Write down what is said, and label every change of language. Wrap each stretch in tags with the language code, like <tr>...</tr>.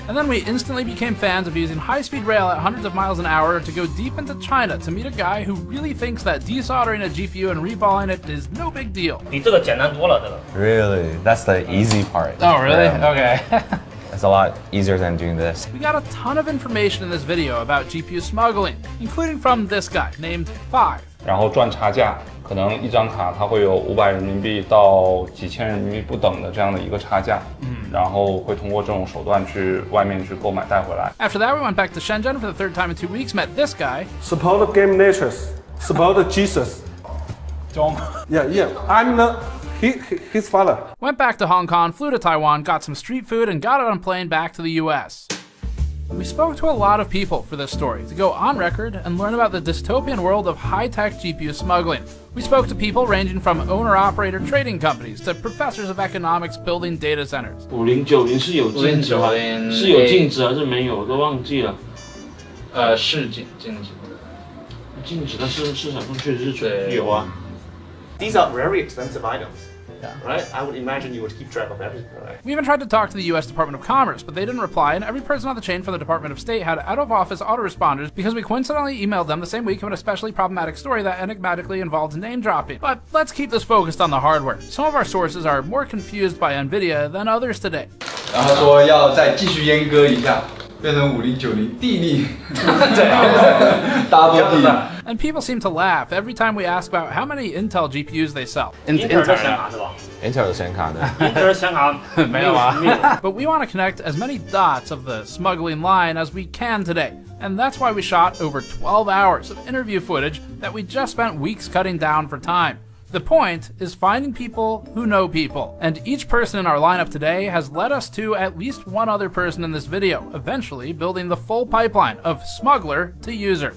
<en>And then we instantly became fans of using high-speed rail at hundreds of miles an hour to go deep into China to meet a guy who really thinks that desoldering a GPU and reballing it is no big deal. Really? That's the easy part. Oh, really? Okay. It's a lot easier than doing this. We got a ton of information in this video about GPU smuggling, including from this guy named 5.</en> <zh>然后赚差价，可能一张卡它会有500人民币到几千人民币不等的这样的一个差价，然后会通过这种手段去外面去购买带回来。</zh> <en>After that, we went back to Shenzhen for the third time in 2 weeks, met this guy. Support GamersNexus. Support Jesus. Yeah. I'm his father. Went back to Hong Kong, flew to Taiwan, got some street food, and got on a plane back to the US. We spoke to a lot of people for this story to go on record and learn about the dystopian world of high-tech GPU smuggling. We spoke to people ranging from owner-operator trading companies to professors of economics building data centers.</en> <zh>5090是有禁止吗？是有禁止还是没有？我都忘记了。是禁止的。禁止的市场上确实是有啊。</zh> <en>These are very expensive items. Yeah. Right? I would imagine you would keep track of everything, right? We even tried to talk to the US Department of Commerce, but they didn't reply, and every person on the chain from the Department of State had out-of-office autoresponders because we coincidentally emailed them the same week of an especially problematic story that enigmatically involved name-dropping. But let's keep this focused on the hardware. Some of our sources are more confused by NVIDIA than others today.</en> <zh>然后说要再继续阉割一下，变成5090地利，double 地。</zh> <en>And people seem to laugh every time we ask about how many Intel GPUs they sell.</en> <zh>Intel 的显卡是吧 Intel 的显卡呢？？Intel 的显卡没有啊。</zh> <en>But we want to connect as many dots of the smuggling line as we can today. And that's why we shot over 12 hours of interview footage that we just spent weeks cutting down for time. The point is finding people who know people, and each person in our lineup today has led us to at least one other person in this video, eventually building the full pipeline of smuggler to user.</en>